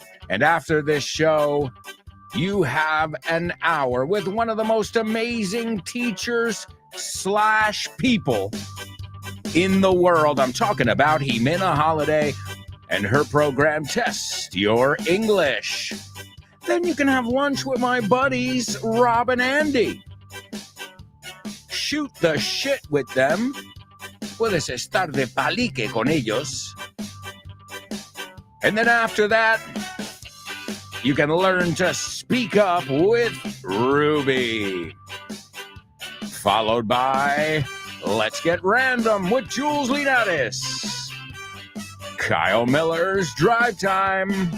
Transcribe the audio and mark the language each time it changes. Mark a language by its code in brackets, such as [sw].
[en] And after this show, you have an hour with one of the most amazing teachers / people in the world. I'm talking about Jimena Holiday and her program, Test Your English. Then you can have lunch with my buddies, Rob and Andy. Shoot the shit with them. [es] Puedes estar de palique con ellos. [en] And then after that, you can learn to speak up with Ruby. Followed by Let's Get Random with Jules Linares. Kyle Miller's Drive Time.